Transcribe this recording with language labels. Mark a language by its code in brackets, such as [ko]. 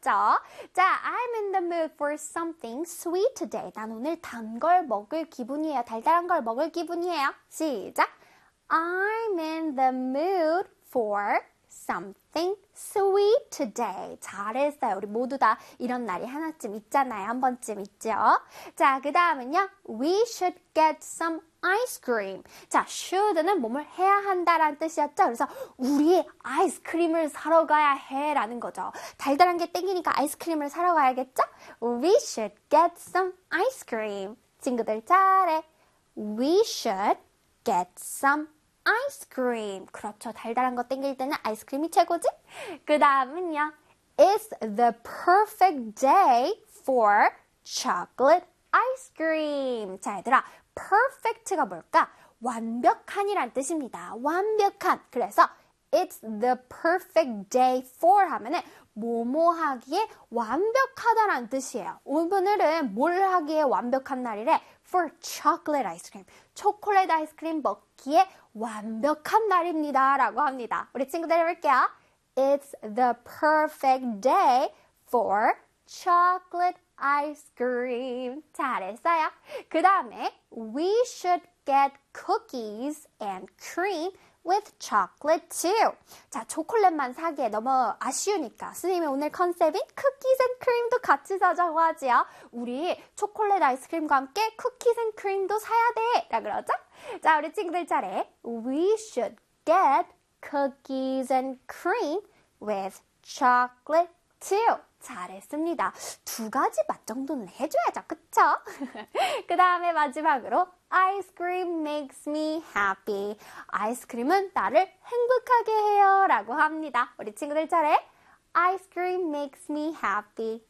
[en] 자, I'm in the mood for something sweet today. [ko] 난 오늘 단걸 먹을 기분이에요. 달달한 걸 먹을 기분이에요. 시작. [en] I'm in the mood for something sweet today. [ko] 잘했어요. 우리 모두 다 이런 날이 하나쯤 있잖아요. 한 번쯤 있죠. 자, 그 다음은요. [en] We should get some ice cream. [ko] 자, should는 몸을 해야 한다라는 뜻이었죠. 그래서 우리 아이스크림을 사러 가야 해라는 거죠. 달달한 게 땡기니까 아이스크림을 사러 가야겠죠? [en] We should get some ice cream. [ko] 친구들 잘해. [en] We should get some 아이스크림. [ko] 그렇죠. 달달한 거 땡길 때는 아이스크림이 최고지? 그 다음은요. [en] It's the perfect day for chocolate ice cream. [ko] 자, 얘들아. perfect가 뭘까? 완벽한이란 뜻입니다. 완벽한. 그래서 [en] It's the perfect day for [ko] 하면은 뭐뭐 하기에 완벽하다란 뜻이에요. 오늘은 뭘 하기에 완벽한 날이래? [en] For chocolate ice cream. [ko] 초콜릿 아이스크림 먹기에 완벽한 날입니다. 라고 합니다. 우리 친구들 해볼게요. [en] It's the perfect day for chocolate ice cream. [ko] 잘했어요. 그 다음에 [en] We should get cookies and cream with chocolate too. [ko] 자, 초콜릿만 사기에 너무 아쉬우니까 선생님의 오늘 컨셉인 cookies and cream도 같이 사자고 하지요. 우리 초콜릿 아이스크림과 함께 cookies and cream도 사야 돼! 라 그러죠? 자, 우리 친구들 잘해. [en] We should get cookies and cream with chocolate too. [ko] 잘했습니다. 두 가지 맛 정도는 해줘야죠. 그쵸? 그 다음에 마지막으로 [en] Ice cream makes me happy. [ko] 아이스크림은 나를 행복하게 해요. 라고 합니다. 우리 친구들 잘해. [en] Ice cream makes me happy.